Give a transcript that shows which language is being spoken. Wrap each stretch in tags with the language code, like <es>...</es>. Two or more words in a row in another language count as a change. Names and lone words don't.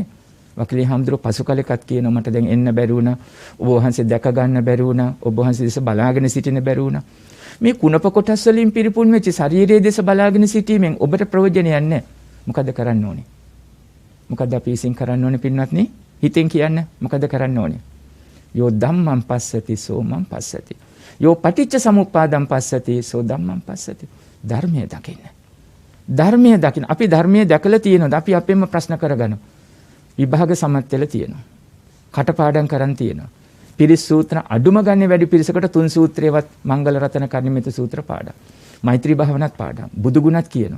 <si>වක්කලි හාමුදුරුවෝ පසු කලෙකත් කියනවා මට දැන් එන්න බැරි වුණා. ඔබ වහන්සේ දැක ගන්න බැරි වුණා. ඔබ වහන්සේ දෙස බලාගෙන සිටින්න බැරි වුණා. මේ කුණප කොටස් වලින් පිරිපුන් වෙච්ච ශරීරයේ දෙස බලාගෙන සිටීමෙන් ඔබට ප්‍රයෝජනයක් නැහැ. මොකද කරන්න ඕනේ? මොකද අපි විසින් කරන්න ඕනේ පින්වත්නි? හිතෙන් කියන්න මොකද කරන්න ඕනේ?</si> <pi>යෝ ධම්මං පස්සති සෝ මං පස්සති. යෝ පටිච්ච සමුප්පාදං පස්සති සෝ ධම්මං පස්සති.</pi> <si>ධර්මය දකින්න. ධර්මය දකින්න. අපි ධර්මය දැකලා තියෙනවද? අපි අපෙන්ම ප්‍රශ්න කරගන්නවා. විභාග සමත් වෙලා තියෙනවා. කටපාඩම් කරන් තියෙනවා. පිරිස් සූත්‍ර අඩුම ගන්න වැඩි පිරිසකට 3 සූත්‍රයවත් මංගල රතන කර්ණිමිත සූත්‍ර පාඩම්. මෛත්‍රී භාවනාත් පාඩම්. බුදු ගුණත් කියනවා.</si>